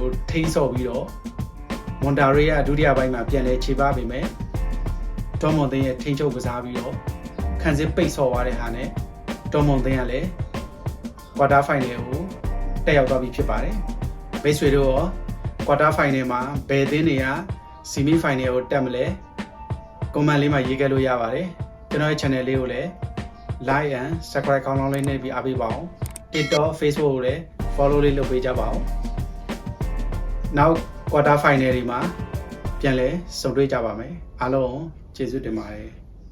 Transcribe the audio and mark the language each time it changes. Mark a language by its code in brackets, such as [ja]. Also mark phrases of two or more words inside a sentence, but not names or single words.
[my] ထိန်းဆော့ပြီးတော့မွန်တာရီကဒုတိယပိုင်းမှာပြန်လဲခြေပါပေမဲ့ဒေါ်မွန်တင်ရဲ့ထိန်းချုပ်ကစားပြီးတော့ခံစစ် ပိတ်ဆော့သွားတဲ့ဟာနဲ့ဒေါ်မွန်တင်ကလည်း [en] quarter final [my] ကိုတက်ရောက်သွားပြီဖြစ်ပါတယ်မိတ်ဆွေတို့ရောကွာတာဖိုင်နယ်မှာဘယ်အသင်းတွေက [en] semi final [my] ကိုတက်မလဲကွန်မန့်လေးမှာရေးခဲ့လို့ရပါတယ်ကျွန်တော်ရဲ့ channel လေးကိုလည်း [en] like and subscribe [my] ကောင်းကောင်းလေးနှိပ်ပြီးအားပေးပါအောင် TikTok Facebook ကိုလည်း follow လေးလုပ်ပေးကြပါအောင်နောက် [en] quarter final [my] တွေမှာပြန်လဲဆုံတွေ့ကြပါမယ်အားလုံးကျေးဇူးတင်ပါတယ်